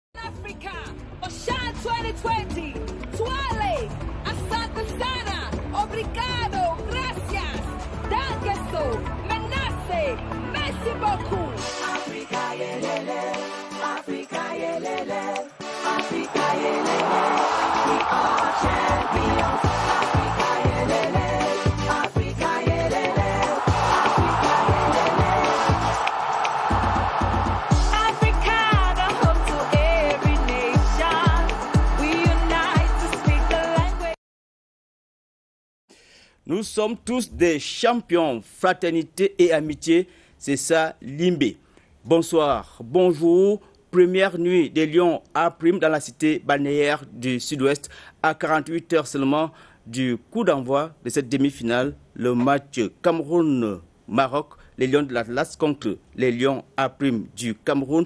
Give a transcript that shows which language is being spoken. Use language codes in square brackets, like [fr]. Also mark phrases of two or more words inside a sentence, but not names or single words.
[en] Africa, Ocean 2020, [sw] Tuale, Asante Sana, Obrigado, Gracias, Dankeso, [fr] Menace, Merci beaucoup. [en] Africa yelele, Africa yelele, Africa yelele, we are champions. Africa yelele, Africa yelele, Africa yelele. Africa, the home to every nation. We unite to speak the language. [fr] Nous sommes tous des champions, fraternité et amitié, c'est ça Limbe. Bonsoir, bonjour, première nuit des Lions à Prime dans la cité balnéaire du Sud-Ouest à 48 heures seulement du coup d'envoi de cette demi-finale, le match Cameroun-Maroc, les Lions de l'Atlas contre les Lions à Prime du Cameroun.